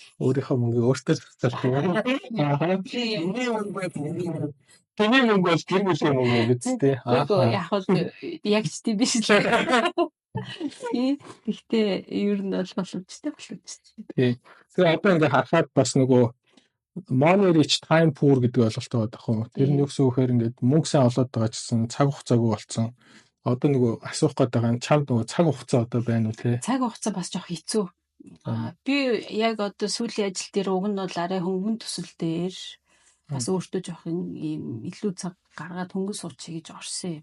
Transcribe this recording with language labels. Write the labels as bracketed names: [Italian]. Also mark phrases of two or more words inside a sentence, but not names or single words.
[Mongolian] өөрийнхөө мөнгө өөртөө зарцуулдаг. Тэний мөнгө бол гэр бүлийн мөнгө гэдэгтэй. Яг яг ч тийм биш л. Гэхдээ ер нь бол боломжтой. Тий. Тэгээ одоо ингээ харахад бас нөгөө [English] money rich time poor [Mongolian] гэдэг ойлголттой байдаг хөө. Тэр нь юу гэсэн үг вэ гэхээр ингээд мөнгө сайн олоод байгаа гэсэн цаг хугацаагүй болсон. Одоо нөгөө асуух гээд байгаа нь чамд нөгөө цаг хугацаа одоо байна уу те? Цаг хугацаа бас жоох хэцүү. Би яг одоо сүүлийн ажил дээр уг нь бол арай хөнгөн төсөл дээр бас өөртөө жоох юм илүү цаг гаргаад хөнгөн суучи гэж орсон.